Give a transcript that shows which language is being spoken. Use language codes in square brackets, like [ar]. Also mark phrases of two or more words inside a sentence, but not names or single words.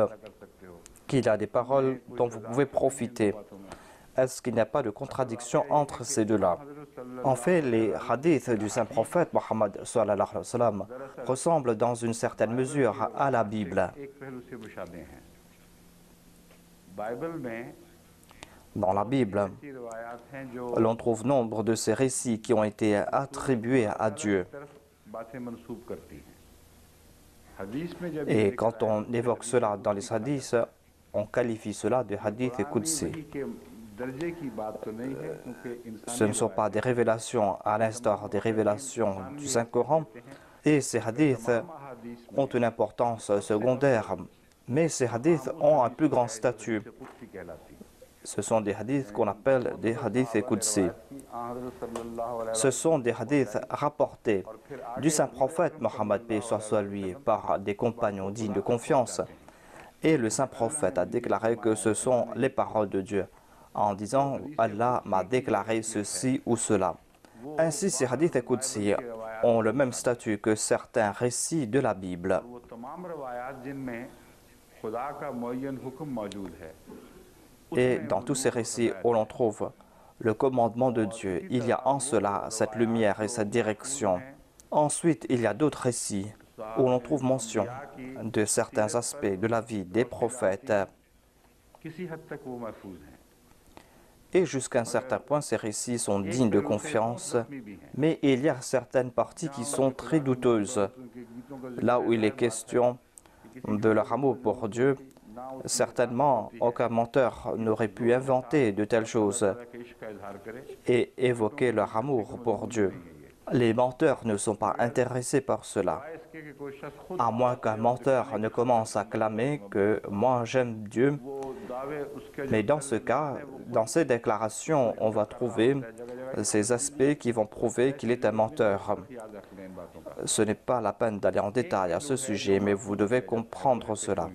[ur] कर सकते हो [fr] qu'il y a des paroles dont vous pouvez profiter. Est-ce qu'il n'y a pas de contradiction entre ces deux-là? En fait, les hadiths du saint prophète Mohammed [ar] صلى الله عليه وسلم [fr] ressemblent dans une certaine mesure à la Bible. [ur] एक पहलू से मुशाबे हैं बाइबल में [fr] Dans la Bible, [ur] ऐसी रिवायात हैं जो [fr] l'on trouve nombre de ces récits qui ont été attribués à Dieu. [ur] तरफ बातें मंसूब करती हैं हदीस में जब [fr] Et quand on évoque cela dans les hadiths, on qualifie cela de hadith qudsi. [ur] वही के दर्जे की बात तो नहीं है क्योंकि [fr] Ce ne sont pas des révélations à l'instar des révélations du Saint-Coran, et ces hadiths ont une importance secondaire, mais ces hadiths ont un plus grand statut. [ur] कुत्सी कहलाती है [fr] Ce sont des hadiths qu'on appelle des hadiths qudsi. [ar] हज़रत صلى الله عليه [fr] Ce sont des hadiths rapportés du saint prophète Mohammed paix soit sur lui par des compagnons dignes de confiance. Et le saint prophète a déclaré que ce sont les paroles de Dieu, en disant « Allah m'a déclaré ceci ou cela ». Ainsi, ces hadiths qudsi ont le même statut que certains récits de la Bible. [ur] वो तमाम रवायात जिनमें खुदा का मुअय्यन हुक्म मौजूद है [fr] Et dans tous ces récits où l'on trouve le commandement de Dieu, il y a en cela cette lumière et cette direction. Ensuite, il y a d'autres récits où l'on trouve mention de certains aspects de la vie des prophètes. [ur] किसी हद तक वो महफूज हैं [fr] Et jusqu'à un certain point, ces récits sont dignes de confiance, mais il y a certaines parties qui sont très douteuses. Là où il est question de leur amour pour Dieu, certainement aucun menteur n'aurait pu inventer de telles choses et évoquer leur amour pour Dieu. Les menteurs ne sont pas intéressés par cela, [ur] इसके कि कोई शख्स खुद [fr] à moins qu'un menteur ne commence à clamer que moi j'aime Dieu Mais dans ce cas, dans ces déclarations, on va trouver ces aspects qui vont prouver qu'il est un menteur. Ce n'est pas la peine d'aller en détail à ce sujet, mais vous devez comprendre cela.